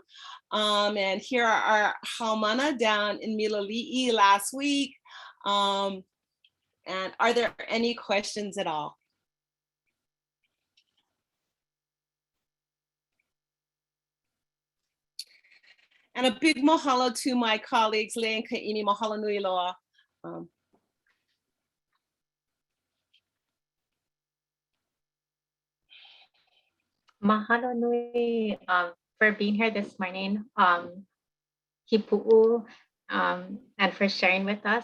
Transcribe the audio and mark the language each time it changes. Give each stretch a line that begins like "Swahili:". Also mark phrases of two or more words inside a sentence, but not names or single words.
English: And here are our haumana down in Miloliʻi last week. And are there any questions at all? And a big mahalo to my colleagues, Lei and Kaʻini,
Hawaiian: mahalo nui loa. Mahalo nui
English: for being here this morning, Hīpuʻu, and for sharing with us.